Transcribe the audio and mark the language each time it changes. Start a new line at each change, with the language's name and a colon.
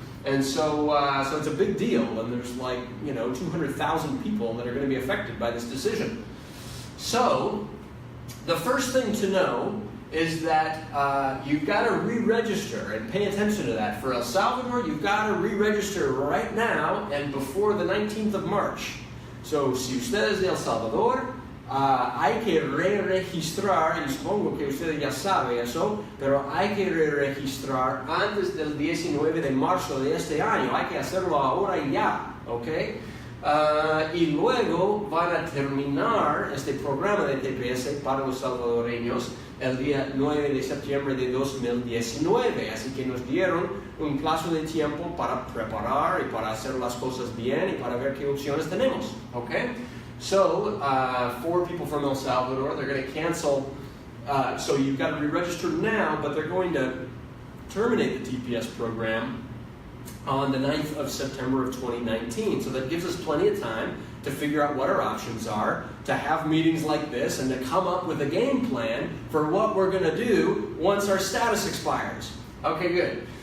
English: And so it's a big deal. And there's 200,000 people that are going to be affected by this decision. So the first thing to know is that you've got to re-register, and pay attention to that. For El Salvador, you've got to re-register right now and before the 19th of March.
Spanish: So, si usted es de El Salvador, hay que re-registrar, y supongo que usted ya sabe eso, pero hay que re-registrar antes del 19 de marzo de este año. Hay que hacerlo ahora y ya, ¿ok? Y luego van a terminar este programa de TPS para los salvadoreños el día 9 de septiembre de 2019. Así que nos dieron un plazo de tiempo para preparar y para hacer las cosas bien y para ver qué opciones tenemos.
English: Okay? So, for people from El Salvador, they're going to cancel. So you've got to re-register now, but they're going to terminate the TPS program on the 9th of September of 2019. So that gives us plenty of time to figure out what our options are, to have meetings like this, and to come up with a game plan for what we're going to do once our status expires. Okay, good.